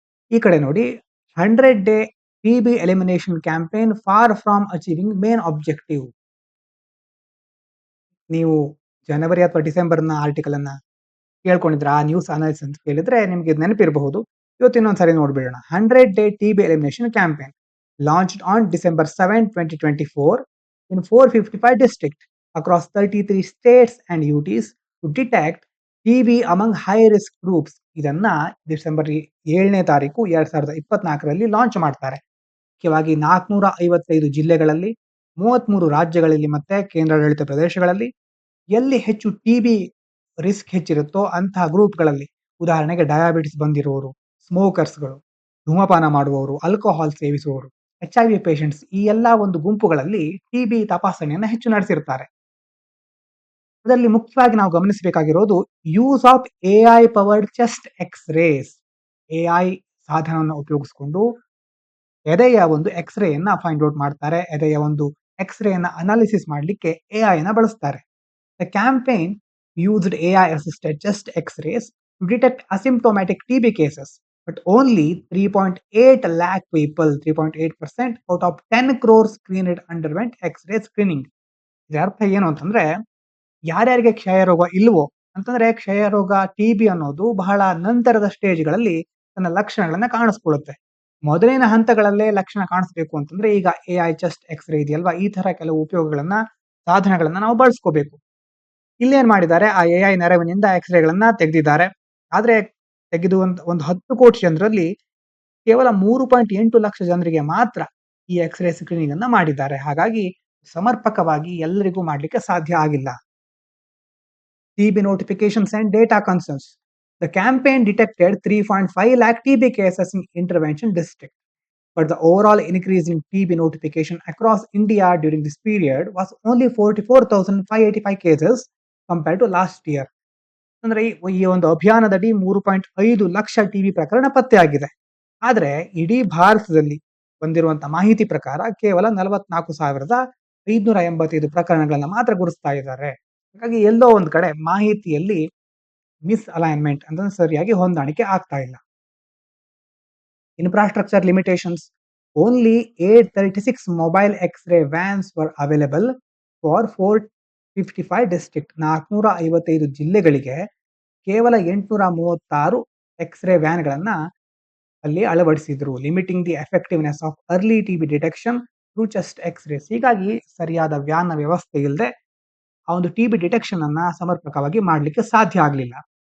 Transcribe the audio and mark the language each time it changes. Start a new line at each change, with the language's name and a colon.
Kannada: ಈ ಕಡೆ ನೋಡಿ,
English: 100 day TB elimination campaign for from achieving main objective.
Kannada: ನೀವು ಜನವರಿ ಅಥವಾ ಡಿಸೆಂಬರ್ನ ಆರ್ಟಿಕಲ್ ಅನ್ನ ಕೇಳ್ಕೊಂಡಿದ್ರೆ, ಆ ನ್ಯೂಸ್ ಅನಾಲಿಸಿಸ್ ಅಂತ ಕೇಳಿದ್ರೆ ನಿಮ್ಗೆ ಇದು ನೆನಪಿರಬಹುದು. ಇವತ್ತು ಇನ್ನೊಂದ್ಸರಿ ನೋಡ್ಬಿಡೋಣ.
English: 100 day TB elimination campaign launched on December 7, 2024 in 455 districts across 33 states and UTs to detect TB among high risk groups.
Kannada: ಇದನ್ನ ಡಿಸೆಂಬರ್ 7ನೇ ತಾರೀಕು 2024ರಲ್ಲಿ ಲಾಂಚ್ ಮಾಡ್ತಾರೆ. ಮುಖ್ಯವಾಗಿ 455 ಜಿಲ್ಲೆಗಳಲ್ಲಿ, 33 ರಾಜ್ಯಗಳಲ್ಲಿ ಮತ್ತೆ ಕೇಂದ್ರಾಡಳಿತ ಪ್ರದೇಶಗಳಲ್ಲಿ ಎಲ್ಲಿ ಹೆಚ್ಚು TB ರಿಸ್ಕ್ ಹೆಚ್ಚಿರುತ್ತೋ ಅಂತಹ ಗ್ರೂಪ್ಗಳಲ್ಲಿ, ಉದಾಹರಣೆಗೆ ಡಯಾಬಿಟಿಸ್ ಬಂದಿರುವವರು, ಸ್ಮೋಕರ್ಸ್ಗಳು, ಧೂಮಪಾನ ಮಾಡುವವರು, ಆಲ್ಕೋಹಾಲ್ ಸೇವಿಸುವವರು, HIV ಪೇಷಂಟ್ಸ್, ಈ ಎಲ್ಲಾ ಒಂದು ಗುಂಪುಗಳಲ್ಲಿ TB ತಪಾಸಣೆಯನ್ನ ಹೆಚ್ಚು ನಡೆಸಿರ್ತಾರೆ. ಅದರಲ್ಲಿ ಮುಖ್ಯವಾಗಿ ನಾವು ಗಮನಿಸಬೇಕಾಗಿರೋದು
English: Use of AI powered chest x-rays.
Kannada: AI ಸಾಧನವನ್ನು ಉಪಯೋಗಿಸಿಕೊಂಡು ಎದೆಯ ಒಂದು ಎಕ್ಸ್ರೇಯನ್ನ ಫೈಂಡ್ ಔಟ್ ಮಾಡ್ತಾರೆ. ಎದೆಯ ಒಂದು ಎಕ್ಸ್ರೇಯನ್ನ ಅನಾಲಿಸಿಸ್ ಮಾಡಲಿಕ್ಕೆ AI ನ ಬಳಸ್ತಾರೆ.
English: The campaign used AI assisted chest x-rays to detect asymptomatic TB cases, but only 3.8 lakh people, 3.8% out of 10 crore screened underwent X-ray screening.
Kannada: ಇದರ ಅರ್ಥ ಏನು ಅಂತಂದ್ರೆ, ಯಾರ್ಯಾರಿಗೆ ಕ್ಷಯರೋಗ ಇಲ್ವೋ, ಅಂತಂದ್ರೆ ಕ್ಷಯರೋಗ TB ಅನ್ನೋದು ಬಹಳ ನಂತರದ ಸ್ಟೇಜ್ಗಳಲ್ಲಿ ತನ್ನ ಲಕ್ಷಣಗಳನ್ನ ಕಾಣಿಸ್ಕೊಳ್ಳುತ್ತೆ. ಮೊದಲಿನ ಹಂತಗಳಲ್ಲೇ ಲಕ್ಷಣ ಕಾಣಿಸ್ಬೇಕು ಅಂತಂದ್ರೆ ಈಗ AI ಚೆಸ್ಟ್ ಎಕ್ಸ್ರೇ ಇದೆಯಲ್ವಾ, ಈ ತರ ಕೆಲವು ಉಪಯೋಗಗಳನ್ನ, ಸಾಧನಗಳನ್ನ ನಾವು ಬಳಸ್ಕೋಬೇಕು. ಇಲ್ಲೇನ್ ಮಾಡಿದ್ದಾರೆ, ಆ AI ನೆರವಿನಿಂದ ಎಕ್ಸ್ರೇಗಳನ್ನ ತೆಗೆದಿದ್ದಾರೆ. ಆದ್ರೆ ತೆಗೆದು ಒಂದು 10 ಕೋಟಿ ಜನರಲ್ಲಿ ಕೇವಲ 3.8 ಲಕ್ಷ ಜನರಿಗೆ ಮಾತ್ರ ಈ ಎಕ್ಸ್ರೇ ಸ್ಕ್ರೀನಿಂಗ್ ಅನ್ನ ಮಾಡಿದ್ದಾರೆ. ಹಾಗಾಗಿ ಸಮರ್ಪಕವಾಗಿ ಎಲ್ಲರಿಗೂ ಮಾಡ್ಲಿಕ್ಕೆ ಸಾಧ್ಯ ಆಗಿಲ್ಲ.
English: TB notifications and data concerns. The campaign detected 3.5 lakh TB cases in intervention district, but the overall increase in TB notification across India during this period was only 44,585 cases compared to last year.
Kannada: ಅಂದ್ರೆ ಈ ಒಂದು ಅಭಿಯಾನದಡಿ 3.5 lakh TB ಪ್ರಕರಣ ಪತ್ತೆಯಾಗಿದೆ. ಆದ್ರೆ ಇಡೀ ಭಾರತದಲ್ಲಿ ಬಂದಿರುವಂತಹ ಮಾಹಿತಿ ಪ್ರಕಾರ ಕೇವಲ 44,585 ಪ್ರಕರಣಗಳನ್ನ ಮಾತ್ರ ಗುರುತಿಸ್ತಾ ಇದ್ದಾರೆ. ಹಾಗಾಗಿ ಎಲ್ಲೋ ಒಂದ್ ಕಡೆ ಮಾಹಿತಿಯಲ್ಲಿ ಮಿಸ್ ಅಲೈನ್ಮೆಂಟ್ ಅಂದ್ರೆ ಸರಿಯಾಗಿ ಹೊಂದಾಣಿಕೆ ಆಗ್ತಾ ಇಲ್ಲ.
English: Infrastructure limitations. Only 836 mobile X-ray vans were available for 455 district.
Kannada: 455 ಜಿಲ್ಲೆಗಳಿಗೆ ಕೇವಲ 836 ಎಕ್ಸ್ರೇ ವ್ಯಾನ್ಗಳನ್ನ ಅಲ್ಲಿ ಅಳವಡಿಸಿದ್ರು.
English: Limiting the effectiveness of early TB detection through chest x-rays.
Kannada: ಹೀಗಾಗಿ ಸರಿಯಾದ ವ್ಯಾನ್ ವ್ಯವಸ್ಥೆ ಇಲ್ಲದೆ ಆ ಒಂದು ಟಿಬಿ ಡಿಟೆಕ್ಷನ್ ಅನ್ನ ಸಮರ್ಪಕವಾಗಿ ಮಾಡಲಿಕ್ಕೆ ಸಾಧ್ಯ ಆಗಲಿಲ್ಲ.